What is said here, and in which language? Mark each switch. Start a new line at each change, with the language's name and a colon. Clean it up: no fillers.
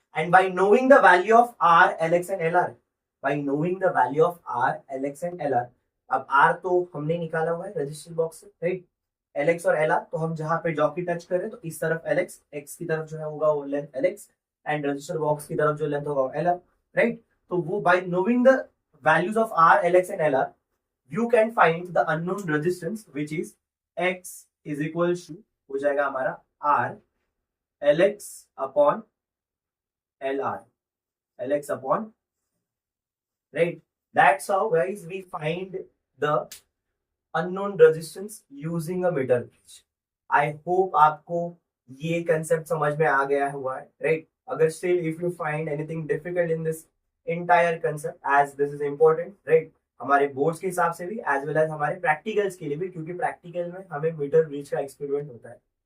English: and by knowing the value of R L X and L R,
Hindi: bye knowing the value of R L x and L R, अब are तो हमने निकाला हुआ है register box से, right, L x और L R, तो हम जहां पे जॉकी टच कर रहे हैं तो इस तरफ एल एक्स, एक्स की तरफ जो है होगा वो length L x, and register box की तरफ जो लेंथ होगा वो एल आर, राइट। तो वो
English: by knowing the values of R L X and L R, you can find the unknown resistance which is x is equal to,
Hindi: हो जाएगा हमारा
English: r lx upon lr, lx upon, right, that's how guys we find the unknown resistance using a meter gauge. I hope
Hindi: आपको ये concept समझ में आ गया हुआ है, right? अगर
English: still if you find anything difficult in this entire concept, as this is important,
Hindi: right, हमारे boards के हिसाब से भी
English: as well as
Hindi: हमारे प्रैक्टिकल्स के लिए भी, क्योंकि प्रैक्टिकल में हमें मीटर ब्रिज का एक्सपेरिमेंट होता है।